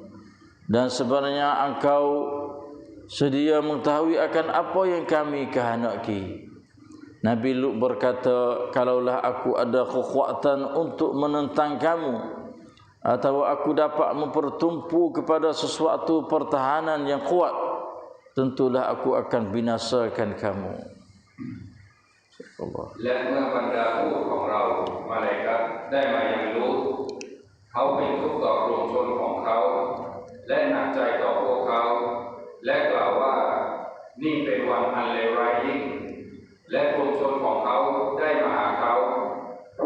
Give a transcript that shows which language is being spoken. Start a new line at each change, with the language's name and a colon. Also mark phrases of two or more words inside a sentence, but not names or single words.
Malay: Dan sebenarnya engkau sedia mengetahui akan apa yang kami kehendaki. Nabi Lut berkata, kalaulah aku ada kekuatan untuk menentang kamu, atau aku dapat mempertumpu kepada sesuatu pertahanan yang kuat, tentulah aku akan binasakan kamu.
Thai: และเมื่อบรรดาทูตของเรามาเลกัตได้มายังลูตเขาเป็นทุกข์ต่อกลุ่มชนของเขาและหนักใจต่อพวกเขาและกล่าวว่านี่เป็นวันอันเลวร้ายยิ่งและกลุ่มชนของเขาได้มาหาเขาพ